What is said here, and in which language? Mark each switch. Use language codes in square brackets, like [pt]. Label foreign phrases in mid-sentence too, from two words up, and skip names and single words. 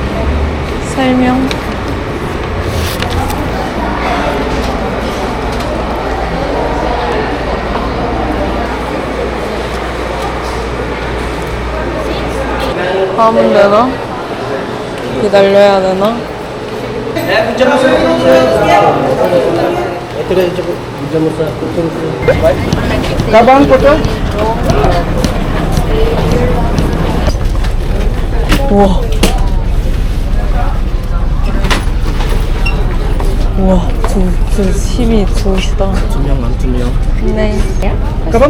[ko] 설명. 하면 되나? 기다려야 되나? [tl] Kapan po to? [ko] 우와. 우와, 힘이 좋으시다. 투명. 네. [tl] Kapan?